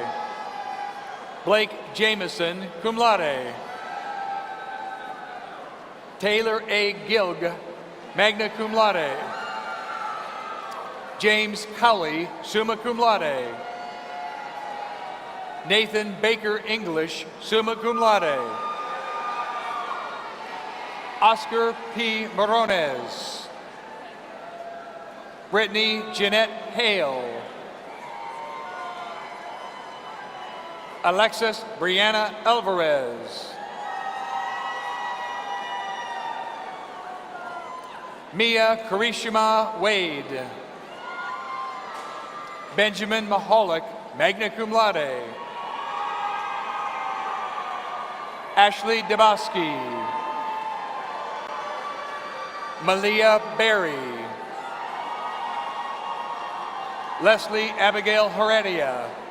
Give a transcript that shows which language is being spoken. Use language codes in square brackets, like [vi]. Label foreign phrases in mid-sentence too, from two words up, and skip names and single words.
[en] Blake Jameson, [la] cum laude. [en] Taylor A. Gilg, [la] magna cum laude. [en] James Cowley, [la] summa cum laude. [en] Nathan Baker English, [la] summa cum laude. [en] Oscar P. Morones. Brittany Jeanette Hale. Alexis Brianna Alvarez. Mia Karishima Wade. Benjamin Mahalik, [la] magna cum laude. [en] Ashley Debosky. Malia Berry. Leslie Abigail Heredia.